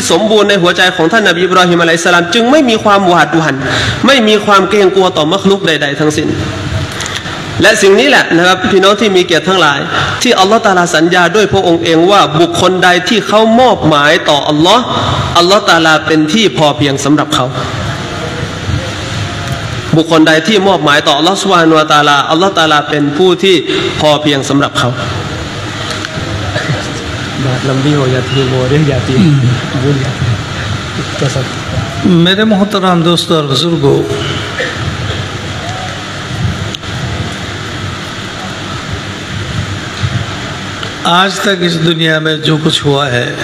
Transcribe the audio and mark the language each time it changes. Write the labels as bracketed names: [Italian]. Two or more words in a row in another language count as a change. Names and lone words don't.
[Thai] สมบูรณ์ในหัวใจของท่านนบีอิบราฮิมอะลัยฮิสสลามจึงไม่มีความหวาดหวั่นไม่มีความเกรงกลัวต่อมักลุกใดๆทั้งสิ้นและสิ่งนี้แหละนะครับพี่น้องที่มีเกียรติทั้งหลายที่อัลลอฮฺตะอาลาสัญญาด้วยพระองค์เองว่าบุคคลใดที่เขามอบหมายต่ออัลลอฮฺตะอาลาเป็นที่พอเพียงสำหรับเขาบุคคลใดที่มอบหมายต่ออัลลอฮฺ [Arabic] سبحانه وتعالى [Thai] อัลลอฮฺตะอาลาเป็นผู้ที่พอเพียงสำหรับเขา [Hindi] लंबी हो जाती है बोरिंग जाती है भूल जाती है मेरे मोहतरम दोस्तों और बुजुर्गों आज तक इस दुनिया में जो कुछ हुआ है